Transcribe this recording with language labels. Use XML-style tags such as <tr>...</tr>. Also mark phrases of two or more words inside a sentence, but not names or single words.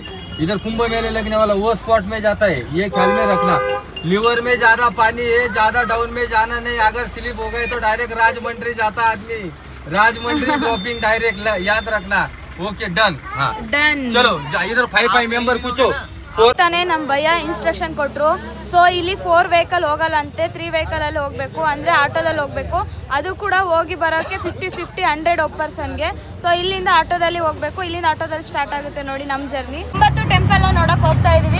<hi>इधर कुंभ मेले लगने वाला वो स्पॉट में जाता है. ये ख्याल में रखना. लीवर में ज्यादा पानी है, ज्यादा डाउन में जाना नहीं. अगर स्लिप हो गए तो डायरेक्ट राजमंड्री जाता आदमी. राजमंड्री</hi> <en>dropping direct,</en> <hi>याद रखना.</hi> <en>OK, done. हाँ ಡನ್.</en> <hi>चलो इधर 5 मेंबर कुछ</hi> <kn>ತಾನೇ ನಮ್ಮ ಭಯ್ಯ ಇನ್ಸ್ಟ್ರಕ್ಷನ್ ಕೊಟ್ಟರು. ಸೊ ಇಲ್ಲಿ 4 ವೆಹಿಕಲ್ ಹೋಗಲ್ಲಂತೆ, 3 ವೆಹಿಕಲಲ್ಲಿ ಹೋಗಬೇಕು. ಅಂದರೆ ಆಟೋದಲ್ಲಿ ಹೋಗಬೇಕು. ಅದು ಕೂಡ ಹೋಗಿ ಬರೋಕ್ಕೆ 50 100 ಒಬ್ಬ ಪರ್ಸನ್ಗೆ. ಸೊ ಇಲ್ಲಿಂದ ಆಟೋದಲ್ಲಿ ಹೋಗಬೇಕು. ಇಲ್ಲಿಂದ ಆಟೋದಲ್ಲಿ ಸ್ಟಾರ್ಟ್ ಆಗುತ್ತೆ ನೋಡಿ ನಮ್ಮ ಜರ್ನಿ. 9 ಟೆಂಪಲ್ ನೋಡೋಕೆ ಹೋಗ್ತಾ ಇದ್ದೀವಿ.</kn>